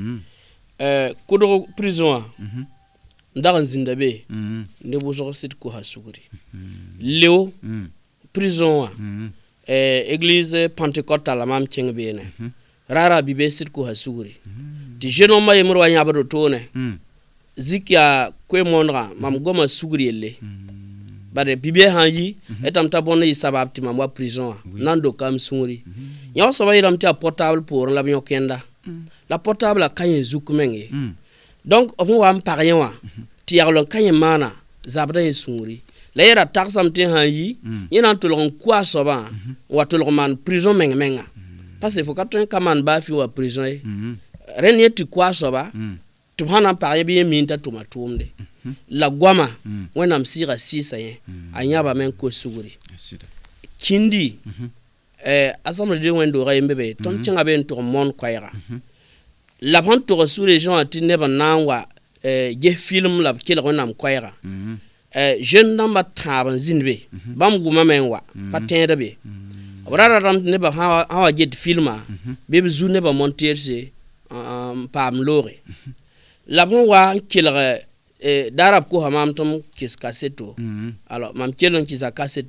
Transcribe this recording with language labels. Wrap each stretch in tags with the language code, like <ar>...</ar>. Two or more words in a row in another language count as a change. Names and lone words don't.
<mos>kʋdg prison wã n dag n zĩnda be neb wʋsg sɩd kosa sugri leo prison wã</mos> <fr>église pentecôtal</fr> <mos>la maam kẽng beene rara bibe sɩd kosa sugri tɩ jeune wãmbã yembr wa yãbd tʋʋne zik yaa koe-moonegã mam goma sugr yelle bare bibia sã n yi etame t'a bõnd yɩ sabab tɩ mam wa prison wã na n doka m sũuri yã wa soaba yeelame tɩ yaa portable poorẽ la b yõk yẽnda la portable a ka yẽ zuk meng ye donc b sẽn wa n pag yẽ wã tɩ yagl n ka yẽ maana zabda yẽ sũuri la yɛra tagsame tɩ sã n yi yẽ na n tolg n kʋa a soabã n wa tolg n maan prison meng-menga parce que fo ka tõe n ka maan baa fɩ wa prison ye rẽnd yẽ tɩ kʋa a soaba tɩ b sã na n pag yẽ bɩ yẽ miin t'a tʋma tʋʋmde la goama wẽnnaam sɩɩga sɩɩsa yẽ a yãbame n kos sugri kĩndi</mos> <fr>assemblée de</fr> <mos>wẽn-doogã yembe be tõnd kẽngã be n tʋg n moon koɛɛga la ban to</mos> <fr>sur les gens</fr> <mos>ti ne ban nan wa je film la ki la wẽnnaam koɛɛga jeune dãmbã tãab n zĩnd be bãmb gʋma me n wa pa tẽeda be b rara rãmb tɩ nebã sã wa get filma bɩ b zu nebã monteerse n paam looge la b sẽn wa n kelg daara b kosa maam tɩ m kɩs kaseto alors mam kell n kɩsa kaseta</mos>